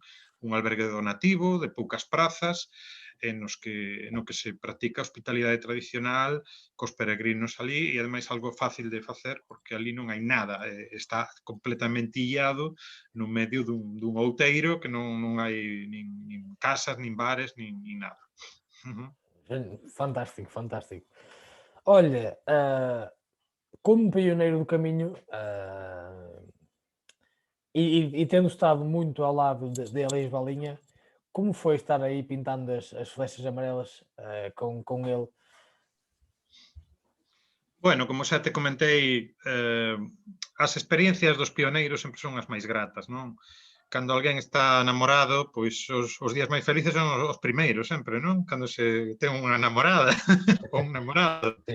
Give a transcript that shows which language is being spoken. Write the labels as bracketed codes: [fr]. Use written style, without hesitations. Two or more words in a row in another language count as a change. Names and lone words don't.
[gl] Un albergue donativo, de poucas prazas, no que se practica a hospitalidade tradicional cos peregrinos ali e ademais algo fácil de facer porque ali non hai nada, está completamente illado no medio dun outeiro que non hai nin casas, nin bares, nin nada. [pt] Fantástico, fantástico. Olha, como pioneiro do caminho, e tendo estado muito ao lado de Elias Balinha, como foi estar aí pintando as flechas amarelas com ele? [gl] Bueno, como xa te comentei, as experiencias dos pioneiros sempre son as máis gratas, non? Cando alguén está namorado, pois os días máis felices son os primeiros sempre, non? Cando se ten unha namorada ou un namorado. [pt] Sim,